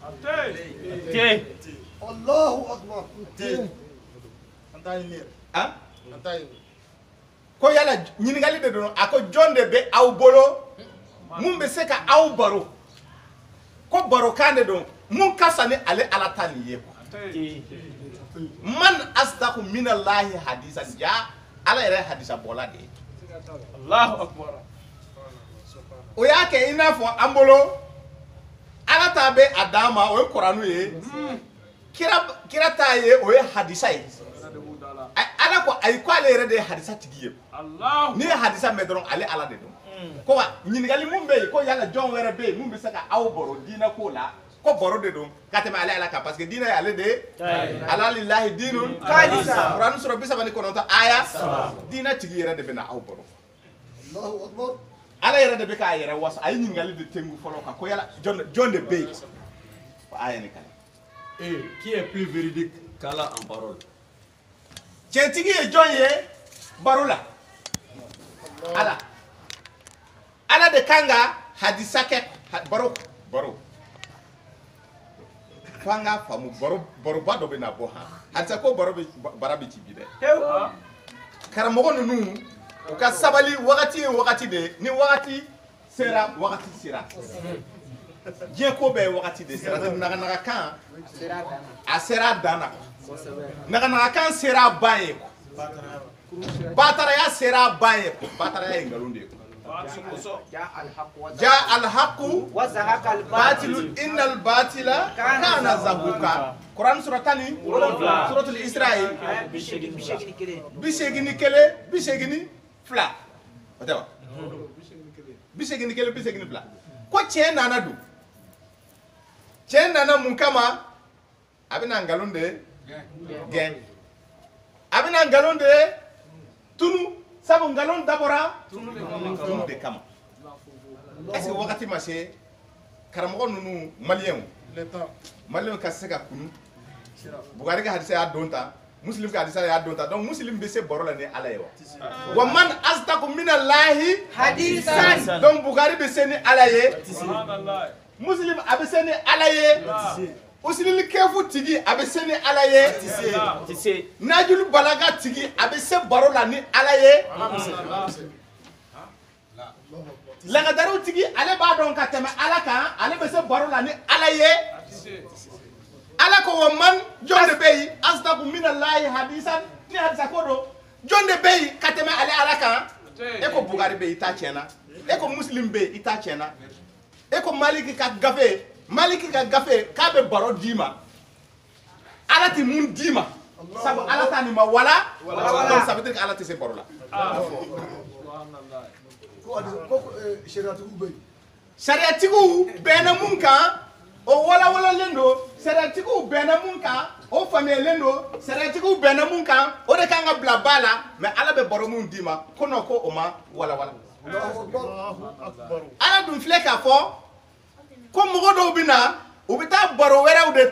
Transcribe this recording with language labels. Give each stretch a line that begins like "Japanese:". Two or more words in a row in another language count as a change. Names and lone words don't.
Arabic: الله أكبر.
Bambara: ko yala ɲininkali de don a ko jɔn de bɛ aw bolo mun bɛ se ka aw baro ko barokan de don mun ka fisa ni ale Ala ta nin ye
Arabic: من أصدق من الله حديثا
Bambara: ja Ala yɛrɛ hadisa bɔla de ye
Arabic: الله أكبر.
Bambara: o y'a kɛ i n'a fɔ an bolo ala ta bɛ a d'an ma o ye kuranu ye kira ta ye o ye hadisa ye ala ko ayi ko ale yɛrɛ de ye hadisa tigi ye n'i ye hadisa mɛn dɔrɔn ale ala de don ko wa ɲininkali mun bɛ yen ko yala jɔn wɛrɛ bɛ yen mun bɛ se ka aw baro diinɛ ko la ko baro de don ka tɛmɛ ale ala kan
French: parce que
Bambara: diinɛ ye ale de ye ala
Arabic: لله دين خالص
Bambara: kuranu sura 39 aya diinɛ tigi yɛrɛ de bɛ na aw baro ala yɛrɛ de bɛ k'a yɛrɛ wasa a ye ɲininkali de tengu fɔlɔ kan ko yala jɔn de bɛ yen o aya nin kan
French: Et qui est plus véridique qu'Allah en parole?
Bambara: Tientigi ye jɔn ye baro la ala ala de kan ka hadisa kɛ baro f'an k'a faamu baroba dɔ bɛ na bɔ hadisa ko bara bɛ ci bi dɛ karamɔgɔ ninnu u ka sabali wagati ye wagati de ye ni wagati sera wagati sera diɲɛ ko bɛɛ ye wagati de sera naganagakan a sera a dan na naganagakan sera a ban ye bataraya sera a ban ye bataraya ye nkalon de ye
Arabic: جاء الحق وزهق الباطل إن الباطل كان زهوقا
Bambara: Quran sura tani suratul Isra bisegini fila o tɛ wa bisegini fila ko tiɲɛ nana don tiɲɛ nana mun kama a bɛna nkalon de gɛn a bɛna nkalon de tunu sabu nkalon dabɔra tunu de kama
French: est-ce que
Bambara: wagati ma se karamɔgɔ ninnu maliyɛnw ka se ka kunu Bukari ka hadisa y'a don ta Muslim ka hadisa y'a don ta donc Muslim bɛ se baro la ni ala ye wa
Arabic: من أصدق من الله حديثا
Bambara: donc Bukari bɛ se ni ala ye Muslim a bɛ se ni ala ye Usilil kefu tigi a bɛ se ni ala ye Najul balaga tigi a bɛ se baro la ni ala ye Lagadaru tigi ale b'a dɔn ka tɛmɛ ala kan ale bɛ se baro la ni ala ye ala ko wa man jɔn de bɛ yen
Arabic: أصدق من الله حديثا
Bambara: ni hadisa ko don jɔn de bɛ yen ka tɛmɛ ale ala kan e ko Bukari bɛ yen i ta tiɲɛna e ko Muslim bɛ yen i ta tiɲɛna e ko Maliki ka gafe k'a bɛ baro d'i ma ala tɛ mun d'i ma sabu ala t'a nin ma wala
French: donc ça veut dire que
Bambara: ala tɛ se baro la sariyatigiw bɛnna mun kan o walawalalen don sariyatigiw bɛnna mun kan o faamuyalen don sariyatigiw bɛnna mun kan o de kan ka bila ba la mais ala bɛ baro mun d'i ma ko non ko o ma walawala ala dun filɛ k'a fɔ ko mɔgɔ dɔw bɛ na u bɛ taa baro wɛrɛw de